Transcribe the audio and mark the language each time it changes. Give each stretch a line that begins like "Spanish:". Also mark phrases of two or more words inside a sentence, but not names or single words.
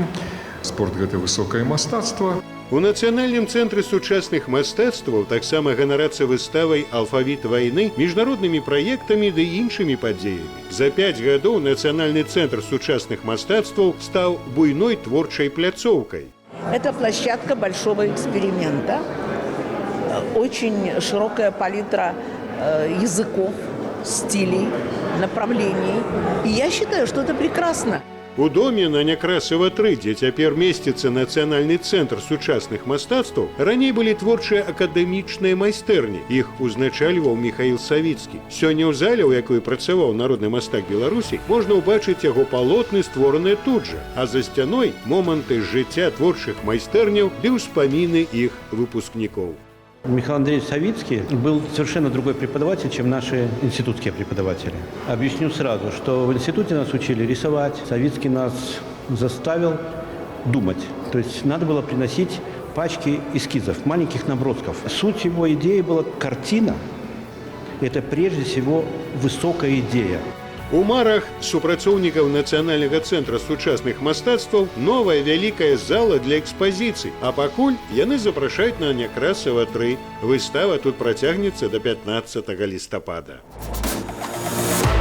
Belarusian: Спорт – гэта высокае мастацтва. У Нацыянальным цэнтры сучасных мастацтваў таксама ганарацца выставай «Алфавіт вайны», міжнароднымі праектамі ды іншымі падзеямі. За 5 гадоў Нацыянальны цэнтр сучасных мастацтваў стаў буйной творчай пляцоўкай.
Russian: Это площадка большого эксперимента, очень широкая палитра языков, стилей, направлений. И я считаю, что это прекрасно.
Belarusian: У доме на Някрасава 3, дзе цяпер месціцца Нацыянальны цэнтр сучасных мастацтваў, раней былі творчыя акадэмічныя майстэрні. Іх узначальваў Міхаіл Савіцкі. Сёння ў зале, у якой працаваў народны мастак Беларусі, можна ўбачыць яго палотны, створаныя тут жа. А за сцяной моманты з жыцця творчых майстэрняў ды ўспаміны іх выпускнікоў.
Russian: Михаил Андреевич Савицкий был совершенно другой преподаватель, чем наши институтские преподаватели. Объясню сразу, что в институте нас учили рисовать. Савицкий нас заставил думать. То есть надо было приносить пачки эскизов, маленьких набросков. Суть его идеи была картина. Это прежде всего высокая идея.
Belarusian: У марах супрацоўнікаў Нацыянальнага цэнтра сучасных мастацтваў новая вялікая зала для экспазіцый, а пакуль яны запрашаюць на Някрасава 3. Выстава тут працягнецца да 15 лістапада.